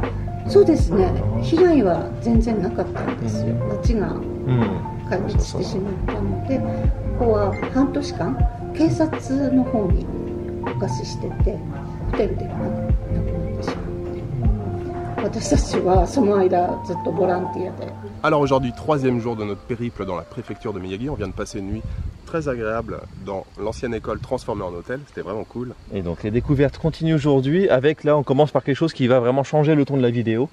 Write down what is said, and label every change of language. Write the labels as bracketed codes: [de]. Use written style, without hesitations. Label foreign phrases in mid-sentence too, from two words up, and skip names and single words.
[ja] そうですね、被害は全然なかったんですよ。町が壊滅してしまったので、ここは半年間警察の方にお貸ししてて、ホテルで亡くなってしまって、私たちはその間ずっとボランティアで。 [fr] Alors aujourd'hui, troisième jour de notre périple dans la préfecture de Miyagi. On vient de passer une nuit très agréable dans l'ancienne école transformée en hôtel. C'était vraiment cool. Et donc les découvertes continuent aujourd'hui avec, là on commence par quelque chose qui va vraiment changer le ton de la vidéo.